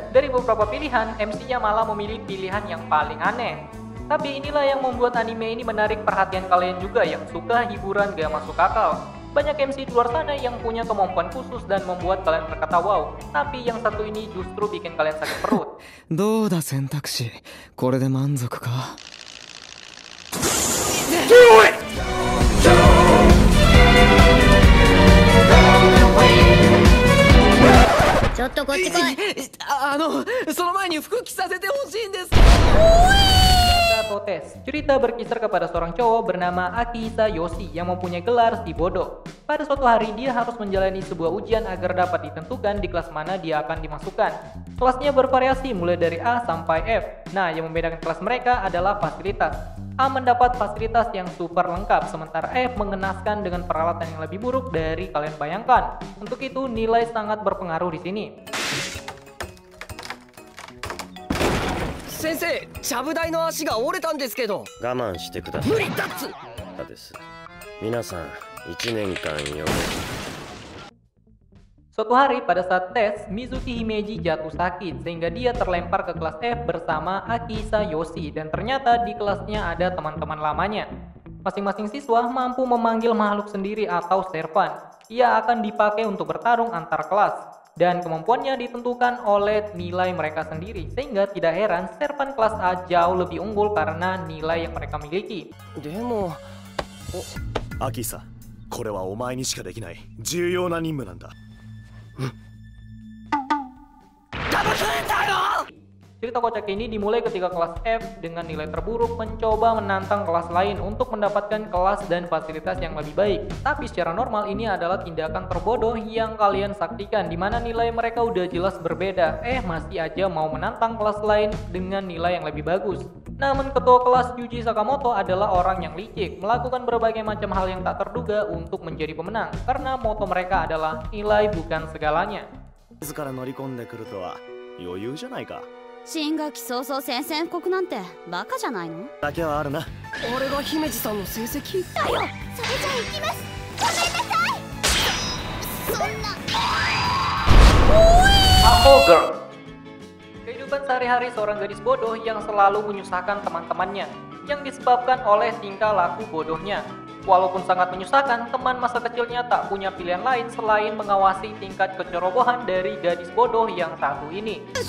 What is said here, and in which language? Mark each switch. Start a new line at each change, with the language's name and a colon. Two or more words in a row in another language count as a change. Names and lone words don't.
Indonesian: Dari beberapa pilihan, MC-nya malah memilih pilihan yang paling aneh. Tapi inilah yang membuat anime ini menarik perhatian kalian juga yang suka hiburan gak masuk akal. Banyak MC di luar sana yang punya kemampuan khusus dan membuat kalian berkata wow. Tapi yang satu ini justru bikin kalian sakit perut.
Japanese: どうだ選択肢。これで満足か。ちょっとこっち来い。その前に服着させてほしいんです。
Indonesian: Totes. Cerita berkisar kepada seorang cowok bernama Akihisa Yoshi yang mempunyai gelar si bodoh. Pada suatu hari dia harus menjalani sebuah ujian agar dapat ditentukan di kelas mana dia akan dimasukkan. Kelasnya bervariasi mulai dari A sampai F. Nah, yang membedakan kelas mereka adalah fasilitas. A mendapat fasilitas yang super lengkap, sementara F mengenaskan dengan peralatan yang lebih buruk dari kalian bayangkan. Untuk itu, nilai sangat berpengaruh di sini.
Japanese: 先生、ちゃぶ台の足が折れたんですけど。我慢してください。無理だっつ。です。皆さん、1年間よ。
Indonesian: Suatu hari pada saat tes, Mizuki Himeji jatuh sakit sehingga dia terlempar ke kelas F bersama Akihisa Yoshi dan ternyata di kelasnya ada teman-teman lamanya. Masing-masing siswa mampu memanggil makhluk sendiri atau servan. Ia akan dipakai untuk bertarung antar kelas. Dan kemampuannya ditentukan oleh nilai mereka sendiri, sehingga tidak heran servan kelas A jauh lebih unggul karena nilai yang mereka miliki.
Japanese: でも、アキサ、これはお前にしかできない重要な任務なんだ。騙されたよ。
Indonesian: Cerita kocak ini dimulai ketika kelas F dengan nilai terburuk mencoba menantang kelas lain untuk mendapatkan kelas dan fasilitas yang lebih baik. Tapi secara normal ini adalah tindakan terbodoh yang kalian saksikan, di mana nilai mereka udah jelas berbeda. Masih aja mau menantang kelas lain dengan nilai yang lebih bagus. Namun ketua kelas Yuji Sakamoto adalah orang yang licik, melakukan berbagai macam hal yang tak terduga untuk menjadi pemenang, karena moto mereka adalah nilai bukan segalanya.
Japanese: 自ら乗り込んでくるとは余裕じゃないか。新学期早々宣戦布告なんてバカじゃないの？だけはあるな。あれが姫路さんの成績だよ。それじゃ行きます。ごめんなさい。そんな。
Indonesian: Apple Girl. Kehidupan sehari-hari seorang gadis bodoh yang selalu menyusahkan teman-temannya, yang disebabkan oleh tingkah laku bodohnya. Walaupun sangat menyusahkan, teman masa kecilnya tak punya pilihan lain selain mengawasi tingkat kecerobohan dari gadis bodoh yang satu ini.